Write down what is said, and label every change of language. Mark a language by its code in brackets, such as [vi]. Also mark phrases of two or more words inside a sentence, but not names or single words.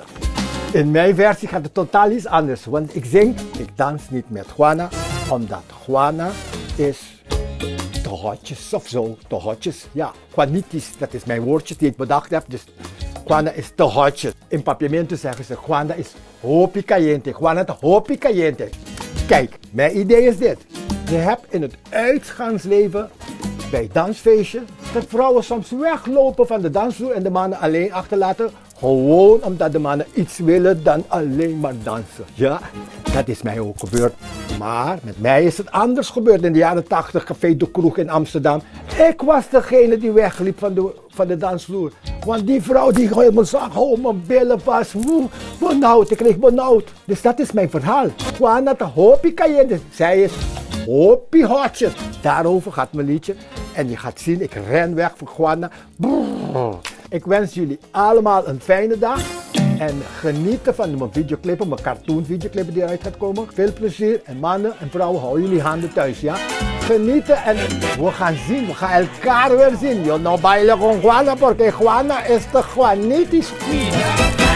[nl] In mijn versie gaat het totaal iets anders. Want ik zing, ik dans niet met Juana, omdat Juana is te hotjes of zo, te hotjes. Ja, Juanitis, dat is mijn woordje die ik bedacht heb. Dus Juana is te hotjes. In Papiamento zeggen ze, Juana is [pap] hopi caliente. [nl] Juana is [pap] hopi caliente. [nl] Kijk, mijn idee is dit. Je hebt in het uitgaansleven, bij dansfeestjes, dat vrouwen soms weglopen van de dansvloer en de mannen alleen achterlaten. Gewoon omdat de mannen iets willen dan alleen maar dansen. Ja, dat is mij ook gebeurd. Maar met mij is het anders gebeurd in de jaren 80, Café de Kroeg in Amsterdam. Ik was degene die wegliep van de dansvloer. Want die vrouw die helemaal zag, mijn billen vast. Benauwd, ik kreeg benauwd. Dus dat is mijn verhaal. Juana de [pap] hopi caliente. [nl] Zij is hopi hotjes. Daarover gaat mijn liedje. En je gaat zien, ik ren weg voor Juana. Brrr. Ik wens jullie allemaal een fijne dag. En genieten van mijn videoclippen, mijn cartoon videoclippen die eruit gaat komen. Veel plezier en mannen en vrouwen, hou jullie handen thuis, ja? Genieten en we gaan zien, we gaan elkaar weer zien. [es] Yo no bailo con Juana, porque Juana [nl] is de Juanitis.